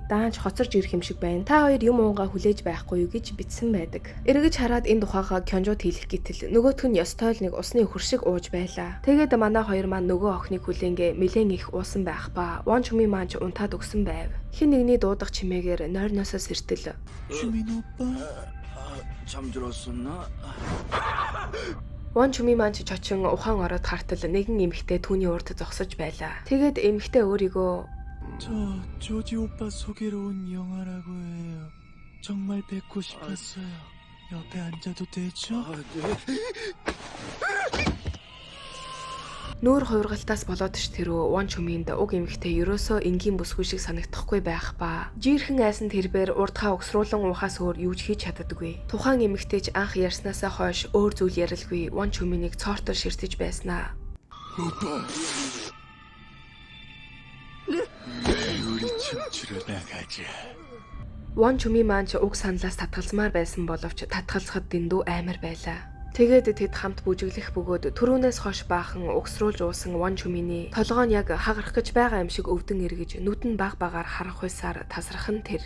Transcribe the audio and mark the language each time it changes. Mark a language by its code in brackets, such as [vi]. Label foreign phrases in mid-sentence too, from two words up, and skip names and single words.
[mn] Даанч хоцорж ирэх юм шиг байна. Та хоёр юм уунгаа хүлээж байхгүй юу гэж бичсэн байдаг. Эргэж хараад энэ тухайгаа Кёнжууд хэлэх гэтэл нөгөөх нь ёстой л нэг усны өхөр шиг ууж байлаа. Тэгээд манай хоёр маань нөгөө охиныг хүлээнгээ нэлээд их уусан байх ба Вон Чүмин маань ч унтаад өгсөн байв. Хин нэгний дуудах чимээгээр нойрноосоо сэртэл [ko] 주민 오빠? 잠들었었나? [mn] Вон Чүмин маань ч чочин ухаан ороод хартал нэгэн эмэгтэй түүний урд зогсож байлаа. Тэгээд эмэгтэй өөрийгөө [ko] 저 조지 오빠 소개로 온 영아라고 해요. 정말 뵙고 싶었어요. 옆에 앉아도 되죠? [mn] нүүр хувиргалтаас болоод ш тэрөө Вон Чүминд уг эмэгтэй ерөөсөө энгийн бүсгүй шиг санагдахгүй байх ба жирхэн айсан тэрбээр урдхаа өгсруулан уухаас өөр юу ч хийж чаддаггүй. Тухайн эмэгтэй ч анх ярьснаасаа хойш өөр зүйл ярилгүй Вон Чүминийг цоортор ширтэж байснаа. [ko] 우리 춤추러 나가자. [mn] Вон Чүмин маань ч уг саналаас татгалзмаар байсан боловч татгалзахад дэндүү амар байлаа. Тэгээд тэд хамт бүжиглэх бөгөөд түрүүнээс хойш баахан угсруулж уусан Вон Чүминий толгоо нь яг хагарах гэж байгаа юм шиг өвдөн эргэж нүд нь баг багаар харах хуйсаар тасрах нь тэр.